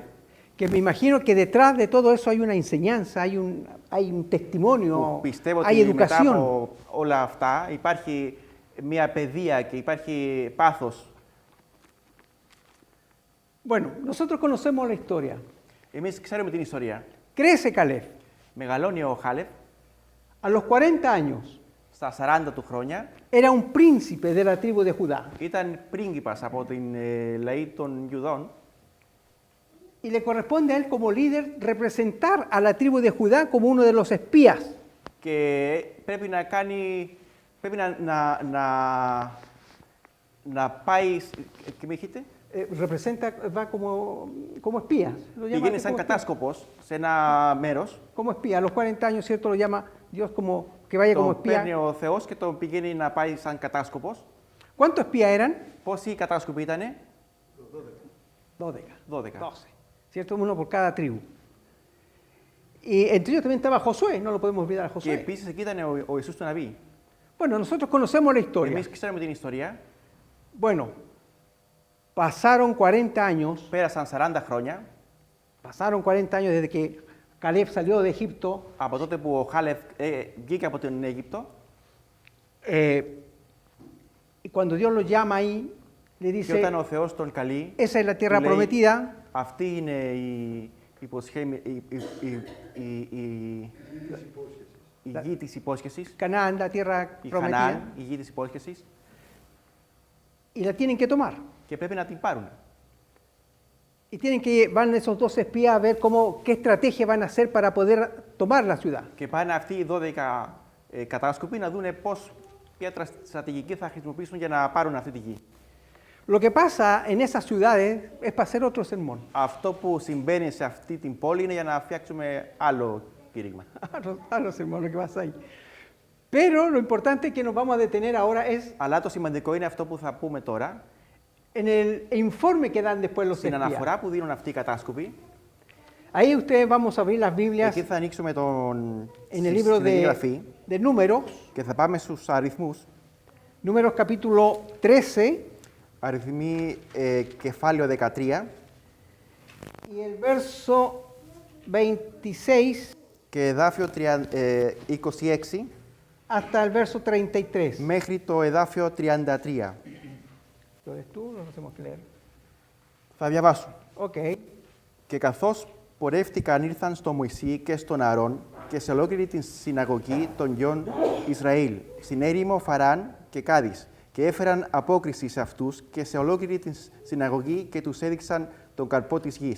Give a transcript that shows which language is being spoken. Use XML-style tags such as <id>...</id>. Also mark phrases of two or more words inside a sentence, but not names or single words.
<es>que me imagino que detrás de todo eso hay una enseñanza, hay un testimonio,</es> <el>που πιστεύω</el> <es>hay</es> <el>ότι μετά</el> <es>educación.</es> <el>από όλα αυτά υπάρχει μια παιδεία και υπάρχει πάθος.</el> <es>Bueno, nosotros conocemos la historia.</es> <el>Εμείς ξέρουμε την ιστορία.</el> <es>Crece Caleb.</es> <el>Μεγαλώνει ο Χάλευ,</el> <es>A los 40 años</es> <el>στα 40 του χρόνια,</el> <es>era un príncipe de la tribu de Judá</es> <el>ήταν πρίγκιπας από την λαή των Ιουδών</el> <es>y le corresponde a él como líder representar a la tribu de Judá como uno de los espías.</es> <el>και πρέπει να κάνει, πρέπει να πάει, και με έχετε,</el> <es>Representa, va como espía. Lo llama</es> <el>πηγαίνει</el> <es>así</es> <el>σαν</el> <es>como espía.</es> <el>κατάσκοπος σε ένα μέρος,</el> <es>Como espía. A los 40 años, ¿cierto? Lo llama Dios como que vaya como</es> <el>τον παίρνει</el> <es>espía.</es> <el>ο Θεός και τον πηγαίνει να πάει σαν κατάσκοπος.</el> <es>¿Cuántos espías eran?</es> <el>Πόσοι κατάσκοποι ήτανε?</el> <es>12.</es> <el>12.</el> <es>¿cierto? Uno por cada tribu. Y entre ellos también estaba Josué, no lo podemos olvidar a</es> <el>Και</el> <es>Josué.</es> <el>επίσης εκεί ήταν ο Ιησούς του Ναβί.</el> <es>Bueno, nosotros conocemos la historia.</es> <el>Εμείς ξέρουμε την ιστορία.</el> <es>Bueno, pasaron 40 años,</es> <el>Πέρασαν 40 χρόνια</el> <es>desde que Caleb salió de Egipto.</es> <el>από τότε που ο Χάλεφ βγήκε από την Αίγυπτο.</el> <es>Y cuando Dios lo llama ahí, le</es> <el>Και</el> <es>dice,</es> <el>όταν ο Θεός τον καλεί,</el> <es>esa es la tierra</es> <el>του λέει,</el> <es>prometida,</es> <el>αυτή είναι η γη της υπόσχεσης,</el> <es>Canaán, la tierra</es> <el>η</el> <es>prometida,</es> <el>Χανάν, η γη της υπόσχεσης,</el> <es>y la tienen que tomar.</es> <el>και πρέπει να την πάρουν.</el> <es>Y tienen que, van esos dos espías a ver qué estrategia van a hacer para poder tomar la ciudad.</es> <el>Και πάνε αυτοί οι 12 κατάσκοποι να δουν ποια στρατηγική θα χρησιμοποιήσουν για να πάρουν αυτή τη γη.</el> <es>Lo que pasa en esas ciudades es para hacer otro sermón.</es> <el>Αυτό που συμβαίνει σε αυτή την πόλη είναι για να φτιάξουμε άλλο κήρυγμα.</el> <es>Otro sermón, lo que pasa ahí. Pero lo importante que nos vamos a detener ahora es</es> <el>Αλλά το σημαντικό είναι αυτό που θα πούμε τώρα,</el> <es>en el informe que dan después los</es> <el>στην</el> <es>espías.</es> <el>αναφορά που δίνουν αυτοί οι κατάσκοποι.</el> <es>Ahí ustedes vamos a abrir las Biblias</es> <el>Εκεί θα ανοίξουμε</el> <es>en el libro</es> <el>στην Γραφή</el> <es>de Números,</es> <el>και θα πάμε στους αριθμούς.</el> <es>Números capítulo 13</es> <el>Αριθμοί κεφάλαιο 13</el> <es>y el verso 26</es> <el>και εδάφιο 26</el> <es>hasta el verso 33.</es> <el>μέχρι το εδάφιο 33.</el> <es>¿Lo ves tú? Lo hacemos que leer.</es> <el>Θα διαβάσω. Ok. Και καθώς πορεύτηκαν ήρθαν στο Μωυσή και στον Αρών και σε ολόκληρη την συναγωγή των γιών Ισραήλ, στην έρημο Φαράν και Κάδης, και έφεραν απόκριση σε αυτούς και σε ολόκληρη την συναγωγή και τους έδειξαν τον καρπό της γης.</el>